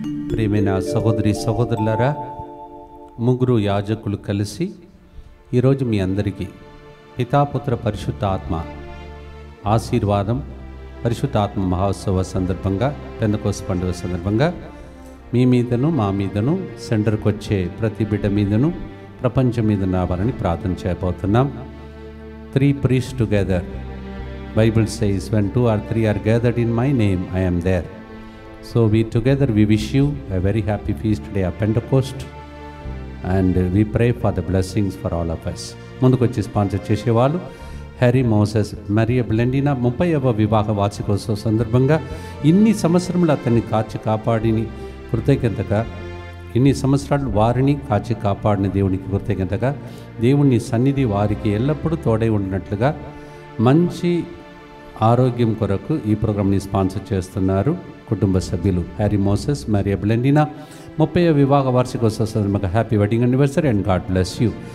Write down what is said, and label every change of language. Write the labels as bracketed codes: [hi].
[te] ప్రియమైన సహోదరి సహోదరులారా, ముగ్గురు యాజకులు కలిసి ఈరోజు మీ అందరికీ పితాపుత్ర పరిశుద్ధ ఆత్మ ఆశీర్వాదం, పరిశుద్ధ ఆత్మ మహోత్సవ సందర్భంగా, పెంతెకోస్తు పండుగ సందర్భంగా మీ మీదను మా మీదను సెంటర్కి వచ్చే ప్రతి బిడ్డ మీదను ప్రపంచం మీద రావాలని ప్రార్థన చేయబోతున్నాం. [en] 3 priests together. Bible says, when 2 or 3 are gathered in my name, I am there. So we together we wish you a very happy feast day of Pentecost, and we pray for the blessings for all of us. [te] ముందుకు వచ్చి sponsor చేసేవాళ్ళు Harry Moses, Mariya బ్లెండినా 30వ వివాహ వార్షికోత్సవ సందర్భంగా ఇన్ని సంవత్సరములు అతన్ని కాచి కాపాడిని కృతజ్ఞతగా, ఇన్ని సంవత్సరాలు వారిని కాచి కాపాడిన దేవునికి కృతజ్ఞతగా, దేవుని సన్నిధి వారికి ఎల్లప్పుడూ తోడై ఉండినట్లుగా మంచి ఆరోగ్యం కొరకు ఈ ప్రోగ్రామ్ని స్పాన్సర్ చేస్తున్నారు కుటుంబ సభ్యులు హ్యారీ మోసెస్, మరియా బ్లెండినా 30వ వివాహ వార్షికోత్సవ సందర్భంగా [en] Happy wedding anniversary and God bless you.